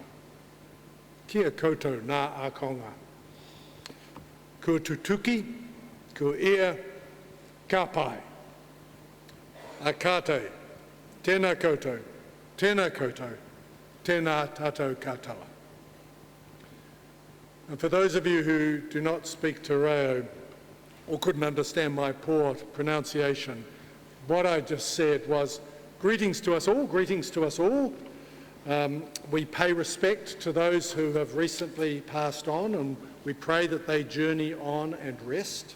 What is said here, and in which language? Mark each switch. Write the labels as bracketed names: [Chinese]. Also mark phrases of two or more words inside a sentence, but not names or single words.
[Māori] Kia koutou ngā akonga. Kua tutuki, kua ia, ka pai. A kātei, tēnā koutou, tēnā tātou katoa. [English] And for those of you who do not speak [Māori] te reo [English] or couldn't understand my poor pronunciation, what I just said was greetings to us all, greetings to us all. We pay respect to those who have recently passed on, and we pray that they journey on and rest.